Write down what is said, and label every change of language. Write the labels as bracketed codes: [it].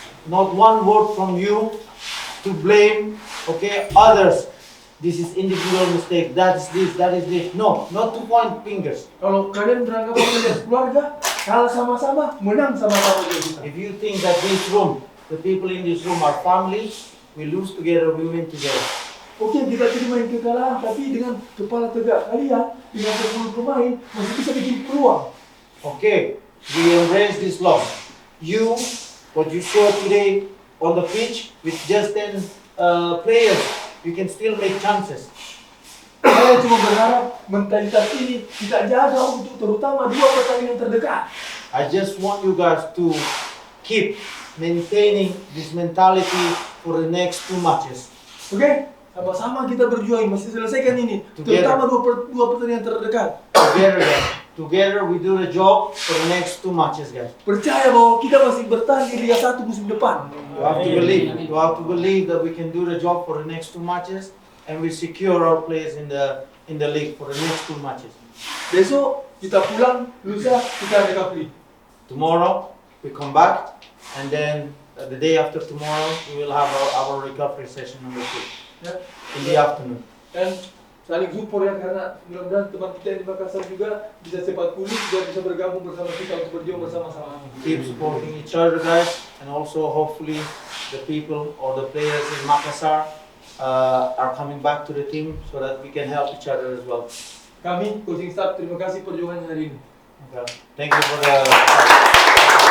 [en] Not one word from you to blame, okay, others. This is individual mistake. That is this. No, not to point fingers. [id] Kalau kalian beranggapan kalian keluarga, kalah sama-sama, menang sama-sama juga. [en] If you think that this room, the people in this room are family, we lose together, we win together. [id] Oke, kita terima kekalahan, tapi dengan kepala tegak kalian, dengan 10 pemain, masih bisa bikin peluang. [en] Okay, we embrace this loss. You, what you saw today on the pitch with just 10 players, you can still make chances. [id] Saya cuma berharap mentalitas ini kita jaga untuk terutama 2 pertandingan terdekat. [en] I just want you guys to keep maintaining this mentality for the next 2 matches. [id] Oke? Sama-sama kita berjuang, masih selesaikan ini. Terutama 2 pertandingan terdekat. [en] Together we do the job for the next 2 matches, guys. [id] Percaya bahwa kita masih bertahan di Liga 1 musim depan. [en] You have to believe that we can do the job for the next 2 matches, and we secure our place in the league for the next 2 matches. [id] Besok kita pulang, lusa kita recovery. [en] Tomorrow we come back, and then the day after tomorrow we will have our recovery session on the field in the afternoon. [id] Dan saling support ya, karena mudah-mudahan teman kita yang di Makassar juga bisa cepat pulih dan bisa bergabung bersama kita untuk berjuang bersama-sama. [en] Keep supporting each other, guys, and also hopefully the people or the players in Makassar are coming back to the team so that we can help each other as well. [id] Kami, coaching staff, terima kasih perjuangannya hari ini. [en] Okay. Thank you for the.